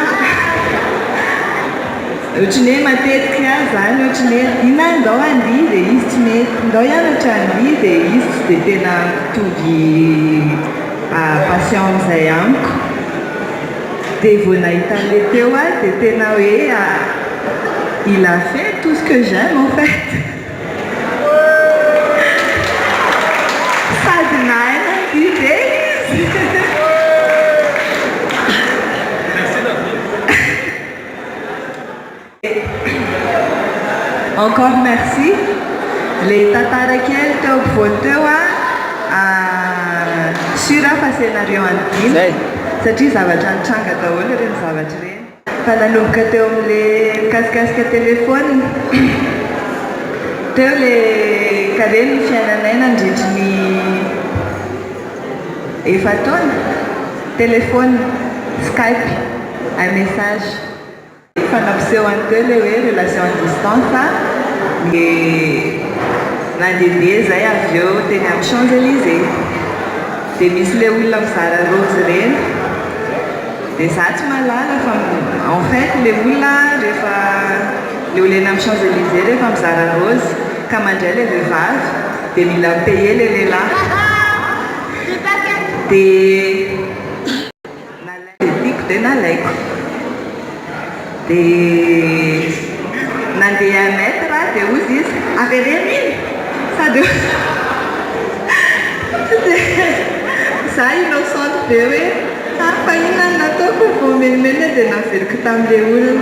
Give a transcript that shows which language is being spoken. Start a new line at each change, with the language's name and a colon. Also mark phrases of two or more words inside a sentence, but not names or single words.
Malagasy: ohatrany hoe matetika zany ohatrany hoe dina ndao andihy dia izy tsy mety ndao hianatra andihy dia izy tsy dia tena mitovy passion amin'izay amiko dia vao nahita an'ilay teo dia tena hoe
French: il a fait tout ce que j'aime en fait.
Malagasy: Sady nahay nandihy
French: Encore merci.
Malagasy: Les tatarakely teo ampovoany teo sura fa scénario antiny satria zavatra nitranga daholo ireny zavatra ireny. Fa nanomboka teo amin'le mikasikasika telefôna. Teo le kare ny fiainanay nandritry ny efataona. Telefôna, Skype,
French: un message.
Malagasy: Fanampiseho any teo le hoe
French: relation à distance.
Malagasy: Nandehandeha zay avy eo teny amin'ny Champs-Élysées. Dia misy le olona mizara rose reny. Dia za tsy malala fa
French: en fait
Malagasy: le olona rehefa le olona amin'ny Champs-Élysées rehefa mizara rose ka mandray le vehivavy dia mila payer le lehilahy. Dia nalaiko dia nalaiko. Dia nandeha maître dia ozy izy avereny iny sady za innocente be hoe fa inona nataoko vao menimena dia naveriko tamin'le olona.